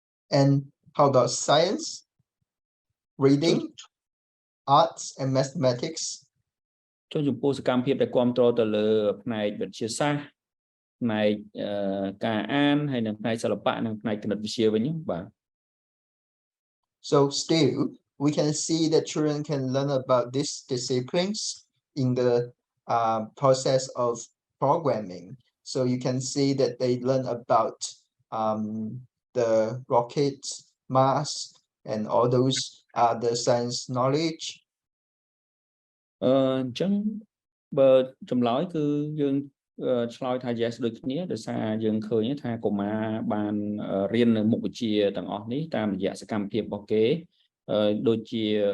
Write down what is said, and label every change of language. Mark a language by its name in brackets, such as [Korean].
[English] And how about science, reading, arts and mathematics? [Khmer] ចំពោះសកម្មភាពដែលគ្រប់គ្រងទៅលើផ្នែកវិទ្យាសាស្ត្រផ្នែកការអានហើយនិងផ្នែកសិល្បៈនិងផ្នែកគណិតវិទ្យាវិញបាទ [English] So still, we can see that children can learn about these disciplines in the process of programming. So you can see that they learn about the rockets, Mars, and all those the science knowledge. [Khmer] អញ្ចឹងបើចម្លើយគឺយើងឆ្លើយថា yes ដូចគ្នាដោយសារយើងឃើញថាកុមារបានរៀននៅមុខវិជ្ជាទាំងអស់នេះតាមរយៈសកម្មភាពរបស់គេដូចជា